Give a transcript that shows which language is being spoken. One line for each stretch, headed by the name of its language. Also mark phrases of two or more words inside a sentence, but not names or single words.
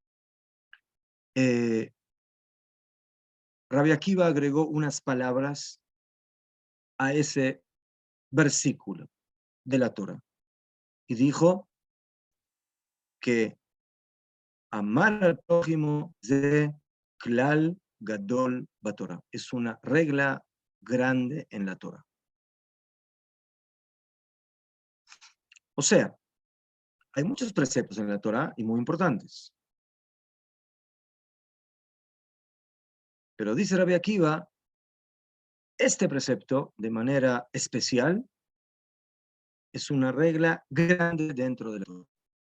Spanish: Rabbi Akiva agregó unas palabras a ese versículo de la Torá y dijo que amar al prójimo de
Hebrew: כלל גדול בתורה
Spanish: es una regla grande en la Torá. O sea, hay muchos preceptos en la Torá y muy importantes. Pero dice Rabbi Akiva, este precepto, de manera especial, es una regla grande dentro de la Torah.